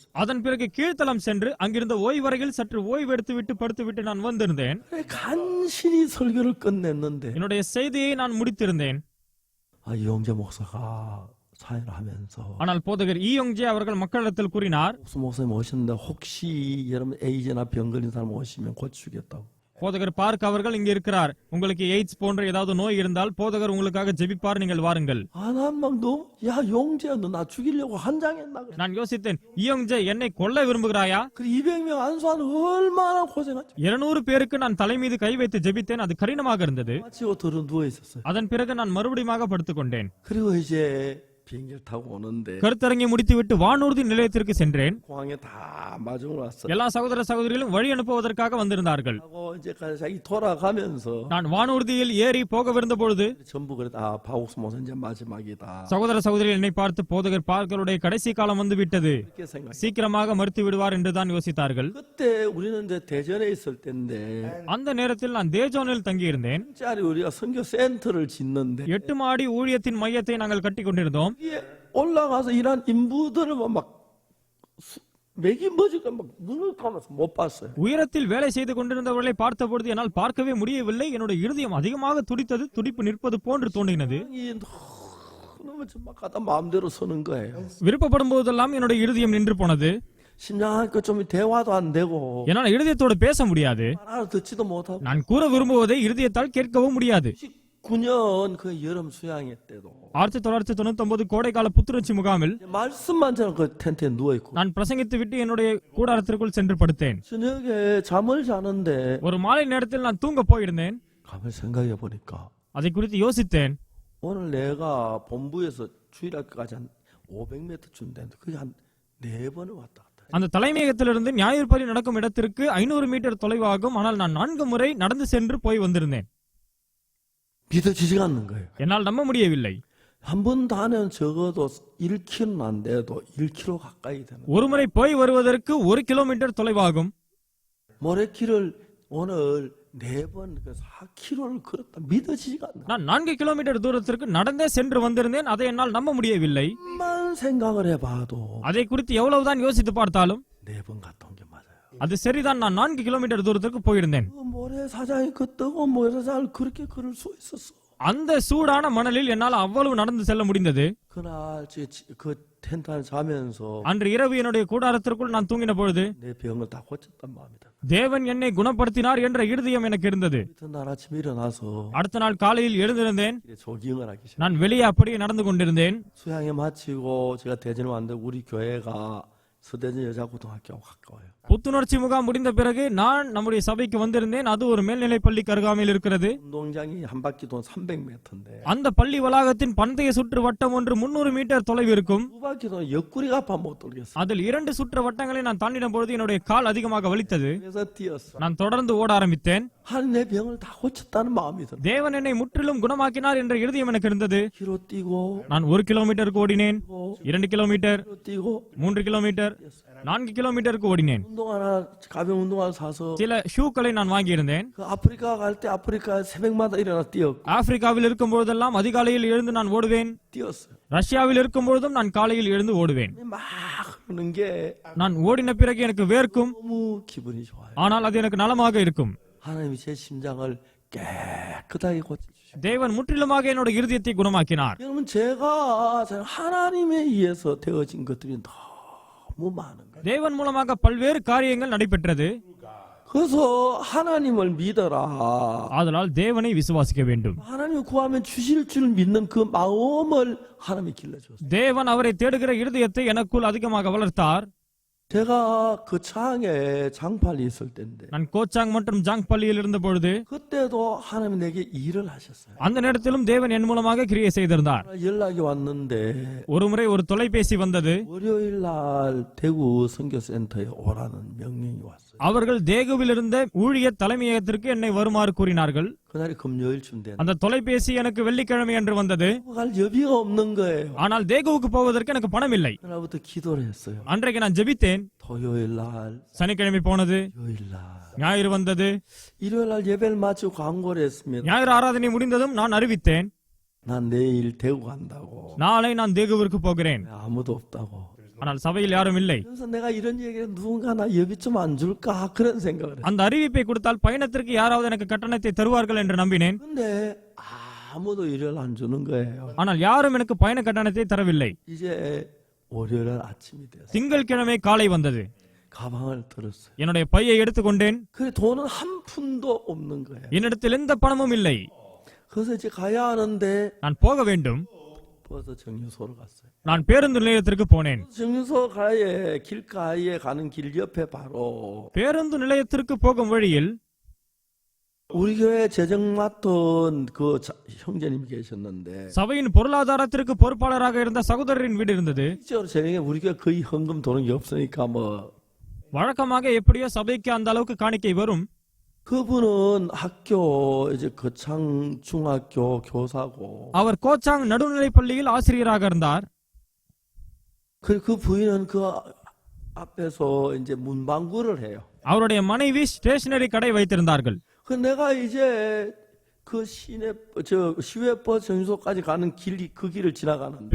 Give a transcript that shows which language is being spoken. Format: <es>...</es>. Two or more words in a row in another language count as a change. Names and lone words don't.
<ta>அதன் பிறகு கீழ்த்தளம் சென்று அங்கிருந்த ஓய்வறையில் சற்று ஓய்வெடுத்துவிட்டு படுத்துவிட்டு நான் வந்திருந்தேன்.</ta> <ko>그래 간신히 설교를 끝냈는데</ko> <ta>என்னுடைய செய்தியை நான் முடித்திருந்தேன்.</ta> <ko>이영재 목사가 사회를 하면서</ko> <ta>ஆனால் போதகர் ஈயோங்ஜே அவர்கள் மக்களிடத்தில் கூறினார்,</ta> <ko>목사님 오셨는데 혹시 여러분 에이즈나 병 걸린 사람 오시면 고쳐주겠다고.</ko> <ta>போதகர் பார்க் அவர்கள் இங்கு இருக்கிறார். உங்களுக்கு எய்ட்ஸ் போன்ற ஏதாவது நோய் இருந்தால் போதகர் உங்களுக்காக ஜெபிப்பார், நீங்கள் வாருங்கள்.</ta> <ko>난 막 너 야 용재야 너 나 죽이려고 한장했나 그래.</ko> <ta>நான் யோசித்தேன், ஈயோங்ஜே என்னை கொல்ல விரும்புகிறாயா?</ta> <ko>그 200명 안수하는 얼마나 고생하지.</ko> <ta>200 பேருக்கு நான் தலை மீது கை வைத்து ஜெபித்தேன். அது கடினமாக இருந்தது.</ta> <ko>마치고 들어 누워 있었어요.</ko> <ta>அதன் பிறகு நான் மறுபடியும் படுத்துக் கொண்டேன்.</ta> <ko>그리고 이제 비행기를 타고 오는데</ko> <ta>கருத்தரங்கை முடித்துவிட்டு வானூர்தி நிலையத்திற்கு சென்றேன்.</ta> <ko>공항에 다 마중을 왔어요.</ko> <ta>எல்லா சகோதர சகோதரிகளும் வழி அனுப்புவதற்காக வந்திருந்தார்கள்.</ta> <ko>하고 이제 자기 돌아가면서</ko> <ta>நான் வானூர்தியில் ஏறி போகவிருந்த பொழுது</ta> <ko>전부 그랬다. 박옥수 목사 이제 마지막이다.</ko> <ta>சகோதர சகோதரிகள் என்னை பார்த்து போதகர் பார்க்கருடைய கடைசி காலம் வந்து விட்டது,</ta> <ko>그렇게 생각.</ko> <ta>சீக்கிரமாக மறுத்து விடுவார் என்றுதான் யோசித்தார்கள்.</ta> <ko>그때 우리는 이제 대전에 있을 때인데</ko> <ta>அந்த நேரத்தில் நான் தேஜோனில் தங்கியிருந்தேன்.</ta> <ko>짜리 우리가 선교 센터를 짓는데</ko> <ta>8 மாடி ஊழியத்தின் மையத்தை நாங்கள் கட்டி கொண்டிருந்தோம்.</ta> <ko>여기에 올라가서 일한 인부들을 막 맥이 멎으니까 막 눈을 감아서 못 봤어요.</ko> <ta>உயரத்தில் வேலை செய்து கொண்டிருந்தவர்களை பார்த்த பொழுது என்னால் பார்க்கவே முடியவில்லை. என்னுடைய இருதயம் அதிகமாக துடித்தது. துடிப்பு நிற்பது போன்று தோன்றினது.</ta> <ko>너무 막 가다 마음대로 서는 거예요.</ko> <ta>விருப்பப்படும் போதெல்லாம் என்னுடைய இருதயம் நின்று போனது.</ta> <ko>심장하니까 좀 대화도 안 되고</ko> <ta>என்னால் இருதயத்தோடு பேச முடியாது.</ta> <ko>알아듣지도 못하고.</ko> <ta>நான் கூற விரும்புவதை இருதயத்தால் கேட்கவும் முடியாது.</ta> <ko>9년 그 여름 수양회 때도</ko> <ta>1999 கோடைக்கால புத்துணர்ச்சி முகாமில்</ta> <ko>말씀만 저는 그 텐트에 누워 있고</ko> <ta>நான் பிரசங்கித்து விட்டு என்னுடைய கூடாரத்திற்குள் சென்று படுத்தேன்.</ta> <ko>저녁에 잠을 자는데</ko> <ta>ஒரு மாலை நேரத்தில் நான் தூங்க போயிருந்தேன்.</ta> <ko>가만히 생각해 보니까</ko> <ta>அதை குறித்து யோசித்தேன்.</ta> <ko>오늘 내가 본부에서 주일학교까지 한 500m쯤 되는데 그게 한 4번을 왔다 갔다.</ko> <ta>அந்த தலைமையகத்திலிருந்து ஞாயிறு பலி நடக்கும் இடத்திற்கு 500 மீட்டர் தொலைவாகும். ஆனால் நான் 4 முறை நடந்து சென்று போய் வந்திருந்தேன்.</ta> <ko>믿어지지가 않는 거예요.</ko> <ta>என்னால் நம்ப முடியவில்லை.</ta> <ko>한 번 다는 적어도 1km는 안 돼도 1km 가까이 되는.</ko> <ta>ஒரு முறை போய் வருவதற்கு 1 கிலோமீட்டர் தொலைவாகும்.</ta> <ko>모래길을 오늘 4번 4km를 걸었다. 믿어지지가 않는.</ko> <ta>நான் 4 கிலோமீட்டர் தூரத்திற்கு நடந்தே சென்று வந்திருந்தேன். அதை என்னால் நம்ப முடியவில்லை.</ta> <ko>만 생각을 해봐도</ko> <ta>அதை குறித்து எவ்வளவுதான் யோசித்து பார்த்தாலும்</ta> <ko>4번 갔다 온 게 맞아요.</ko> <ta>அது சரிதான். நான் 4 கிலோமீட்டர் தூரத்திற்கு போயிருந்தேன்.</ta> <ko>그 모래사장이 그 뜨거운 모래사장을 그렇게 걸을 수 있었어.</ko> <ta>அந்த சூடான மணலில் என்னால் அவ்வளவு நடந்து செல்ல முடிந்தது.</ta> <ko>그날 그 텐트 안에 자면서</ko> <ta>அன்று இரவு என்னுடைய கூடாரத்திற்குள் நான் தூங்கின பொழுது</ta> <ko>내 병을 다 고쳤단 마음이다.</ko> <ta>தேவன் என்னை குணப்படுத்தினார் என்ற இருதயம் எனக்கு இருந்தது.</ta> <ko>이튿날 아침 일어나서</ko> <ta>அடுத்த நாள் காலையில் எழுந்திருந்தேன்.</ta> <ko>조깅을 하기 시작.</ko> <ta>நான் வெளியே அப்படியே நடந்து கொண்டிருந்தேன்.</ta> <ko>수양회 마치고 제가 대전에 왔는데 우리 교회가 서대전 여자고등학교하고 가까워요.</ko> <ta>புத்துணர்ச்சி முகாம் முடிந்த பிறகு நான் நம்முடைய சபைக்கு வந்திருந்தேன். அது ஒரு மேல்நிலை பள்ளிக்கு அருகாமையில் இருக்கிறது.</ta> <ko>운동장이 한 바퀴 돈 300m인데</ko> <ta>அந்த பள்ளி வளாகத்தின் பந்தய சுற்று வட்டம் ஒன்று 300 மீட்டர் தொலைவு இருக்கும்.</ta> <ko>두 바퀴 돈 옆구리가 아파 못 돌겠어.</ko> <ta>அதில் 2 சுற்று வட்டங்களை நான் தாண்டின பொழுது என்னுடைய கால் அதிகமாக வலித்தது.</ta> <ko>그래서 뛰었어.</ko> <ta>நான் தொடர்ந்து ஓட ஆரம்பித்தேன்.</ta> <ko>하나님 내 병을 다 고쳤다는 마음이 들어.</ko> <ta>தேவன் என்னை முற்றிலும் குணமாக்கினார் என்ற இருதயம் எனக்கு இருந்தது.</ta> <ko>키로 뛰고</ko> <ta>நான் 1 கிலோமீட்டருக்கு ஓடினேன், 2 கிலோமீட்டர்,</ta> <ko>뛰고</ko> <ta>3 கிலோமீட்டர், கிலோமீட்டர் 4 கிலோமீட்டருக்கு ஓடினேன்.</ta> <ko>운동 하나 가벼운 운동 하나 사서</ko> <ta>சில ஷூக்களை நான் வாங்கியிருந்தேன்.</ta> <ko>그 아프리카 갈 때 아프리카 새벽마다 일어나 뛰었고</ko> <ta>ஆப்பிரிக்காவில் இருக்கும் பொழுதெல்லாம் அதிகாலையில் எழுந்து நான் ஓடுவேன்.</ta> <ko>뛰었어요.</ko> <ta>ரஷ்யாவில் இருக்கும் பொழுதும் நான் காலையில் எழுந்து ஓடுவேன்.</ta> <ko>막 하는 게</ko> <ta>நான் ஓடின பிறகு எனக்கு வேர்க்கும்,</ta> <ko>너무 기분이 좋아요.</ko> <ta>ஆனால் அது எனக்கு நலமாக இருக்கும்.</ta> <ko>하나님이 제 심장을 깨끗하게 고쳐주시고</ko> <ta>தேவன் முற்றிலுமாக என்னோட இருதயத்தை குணமாக்கினார்.</ta> <ko>여러분 제가 하나님에 의해서 되어진 것들이 너무 많은 거예요.</ko> <ta>தேவன் மூலமாக பல்வேறு காரியங்கள் நடைபெற்றது.</ta> <ko>그래서 하나님을 믿어라.</ko> <ta>ஆதலால் தேவனை விசுவாசிக்க வேண்டும்.</ta> <ko>하나님 구하면 주실 줄 믿는 그 마음을 하나님이 길러줬어요.</ko> <ta>தேவன் அவரை தேடுகிற இருதயத்தை எனக்குள் அதிகமாக வளர்த்தார்.</ta> <ko>제가 그 창에 장팔이 있을 때인데</ko> <ta>நான் கோச்சாங் மற்றும் ஜாங் பள்ளியில் இருந்த பொழுது</ta> <ko>그때도 하나님 내게 일을 하셨어요.</ko> <ta>அந்த நேரத்திலும் தேவன் என் மூலமாக கிரியை செய்திருந்தார்.</ta> <ko>연락이 왔는데</ko> <ta>ஒருமுறை ஒரு தொலைபேசி வந்தது.</ta> <ko>월요일 날 대구 선교센터에 오라는 명령이 왔어요.</ko> <ta>அவர்கள் தேகுவில் இருந்த ஊழிய தலைமையகத்திற்கு என்னை வருமாறு கூறினார்கள்.</ta> <ko>그날이 금요일쯤 되는</ko> <ta>அந்த தொலைபேசி எனக்கு வெள்ளிக்கிழமை அன்று வந்தது.</ta> <ko>갈 여비가 없는 거예요.</ko> <ta>ஆனால் தேகுவுக்கு போவதற்கு எனக்கு பணம் இல்லை.</ta> <ko>그날부터 기도를 했어요.</ko> <ta>அன்றைக்கு நான் ஜெபித்தேன்.</ta> <ko>토요일 날,</ko> <ta>சனிக்கிழமை போனது,</ta> <ko>일요일 날,</ko> <ta>ஞாயிறு வந்தது.</ta> <ko>일요일 날 예배를 마치고 광고를 했습니다.</ko> <ta>ஞாயிறு ஆராதனை முடிந்ததும் நான் அறிவித்தேன்,</ta> <ko>난 내일 대구 간다고.</ko> <ta>நாளை நான் தேகுவிற்கு போகிறேன்.</ta> <ko>아무도 없다고.</ko> <ta>ஆனால் சபையில் யாரும் இல்லை.</ta> <ko>그래서 내가 이런 얘기를 누군가 나 여비 좀 안 줄까 그런 생각을 했어요.</ko> <ta>அந்த அறிவிப்பை கொடுத்தால் பயணத்திற்கு யாராவது எனக்கு கட்டணத்தை தருவார்கள் என்று நம்பினேன்.</ta> <ko>근데 아무도 일을 안 주는 거예요.</ko> <ta>ஆனால் யாரும் எனக்கு பயண கட்டணத்தை தரவில்லை.</ta> <ko>이제 월요일 아침이 됐어요.</ko> <ta>திங்கட்கிழமை காலை வந்தது.</ta> <ko>가방을 들었어요.</ko> <ta>என்னுடைய பையை எடுத்துக்கொண்டேன்.</ta> <ko>그래 돈은 한 푼도 없는 거예요.</ko> <ta>என்னிடத்தில் எந்த பணமும் இல்லை.</ta> <ko>그래서 이제 가야 하는데</ko> <ta>நான் போக வேண்டும்.</ta> <ko>버스 정류소로 갔어요.</ko> <ta>நான் பேருந்து நிலையத்திற்கு போனேன்.</ta> <ko>정류소 가에 길가에 가는 길 옆에 바로</ko> <ta>பேருந்து நிலையத்திற்கு போகும் வழியில்</ta> <ko>우리 교회 재정 맡은 그 형제님이 계셨는데</ko> <ta>சபையின் பொருளாதாரத்திற்கு பொறுப்பாளராக இருந்த சகோதரரின் வீடு இருந்தது.</ta> <ko>실제로 재정에 우리 교회 거의 헌금 도는 게 없으니까 뭐</ko> <ta>வழக்கமாக எப்படியோ சபைக்கு அந்த அளவுக்கு காணிக்கை வரும்.</ta> <ko>그분은 학교 이제 거창 중학교 교사고</ko> <ta>அவர் கோச்சாங் நடுநிலை பள்ளியில் ஆசிரியராக இருந்தார்.</ta> <ko>그 부인은 그 앞에서 이제 문방구를 해요.</ko> <ta>அவருடைய மனைவி ஸ்டேஷனரி கடை வைத்திருந்தார்கள்.</ta> <ko>그 내가 이제 그 시내 시외버스 정류소까지 가는 길이 그 길을 지나가는데</ko>